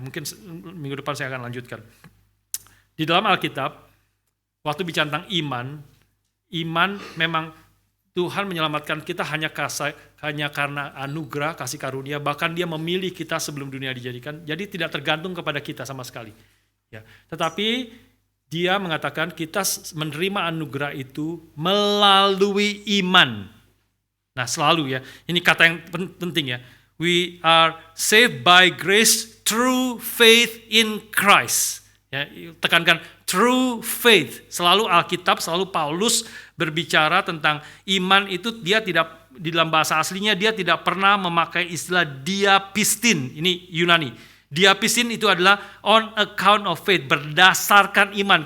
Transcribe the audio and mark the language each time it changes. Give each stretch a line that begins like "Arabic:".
Indonesian: Mungkin minggu depan saya akan lanjutkan. Di dalam Alkitab, waktu bicara tentang iman memang Tuhan menyelamatkan kita hanya karena anugerah, kasih karunia, bahkan Dia memilih kita sebelum dunia dijadikan. Jadi tidak tergantung kepada kita sama sekali. Ya. Tetapi Dia mengatakan kita menerima anugerah itu melalui iman. Nah, selalu ya. Ini kata yang penting ya.
English: We are saved by grace through faith in Christ.
Indonesian: Ya, tekankan
English: true faith.
Indonesian: Selalu Alkitab, selalu Paulus berbicara tentang iman itu dia tidak, di dalam bahasa aslinya dia tidak pernah memakai istilah diapistin. Ini Yunani. Diapistin itu adalah
English: on account of faith,
Indonesian: berdasarkan iman.